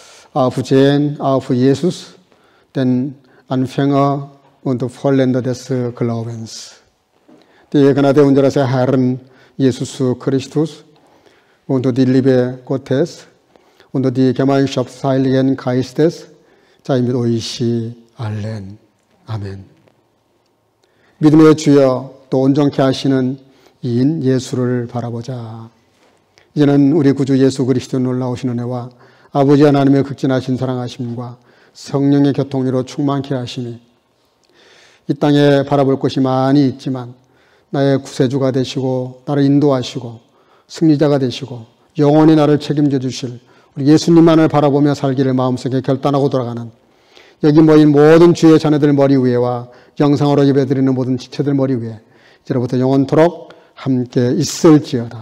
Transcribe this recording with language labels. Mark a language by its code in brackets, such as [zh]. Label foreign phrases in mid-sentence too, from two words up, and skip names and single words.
[de] auf Jen, auf Jesus, den Anfänger und Vollender des Glaubens. Die Gnade unseres Herrn Jesus Christus und die Liebe Gottes und die Gemeinschaft des Heiligen Geistes sei mit euch allen. [ko] 아멘. 믿음의 주여, 또 온전케 하시는 이인 예수를 바라보자. 이제는 우리 구주 예수 그리스도 놀라우신 은혜와 아버지 하나님의 극진하신 사랑하심과 성령의 교통으로 충만케 하심이 이 땅에 바라볼 것이 많이 있지만 나의 구세주가 되시고 나를 인도하시고 승리자가 되시고 영원히 나를 책임져 주실 우리 예수님만을 바라보며 살기를 마음속에 결단하고 돌아가는 여기 모인 모든 주의 자녀들 머리 위에와 영상으로 예배드리는 모든 지체들 머리 위에 이제로부터 영원토록 함께 있을지어다.